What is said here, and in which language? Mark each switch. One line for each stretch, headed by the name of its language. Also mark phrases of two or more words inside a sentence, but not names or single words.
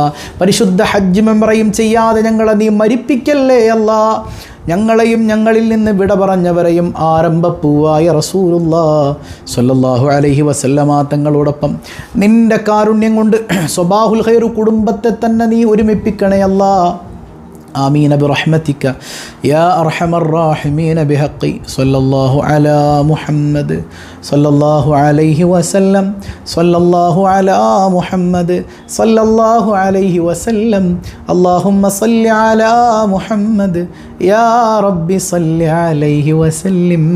Malayalam: പരിശുദ്ധ ഹജ്ജ് മെമ്പറയും ചെയ്യാതെ ഞങ്ങളെ നീ മരിപ്പിക്കല്ലേ അല്ലാ. ഞങ്ങളെയും ഞങ്ങളിൽ നിന്ന് വിട പറഞ്ഞവരെയും ആരംഭപ്പൂവായ റസൂലുള്ളാഹി
Arabic: صلى الله عليه وسلم
Malayalam: തങ്ങളോടൊപ്പം നിൻ്റെ കാരുണ്യം കൊണ്ട് സ്വബാഹുൽ ഖൈർ കുടുംബത്തെ തന്നെ നീ ഒരുമിപ്പിക്കണേ അല്ലാ.
Arabic: آمين برحمتك يا أرحم الراحمين بحق صلى الله على محمد صلى الله عليه وسلم صلى الله على محمد صلى الله عليه وسلم اللهم صل على محمد يا رب صل عليه وسلم.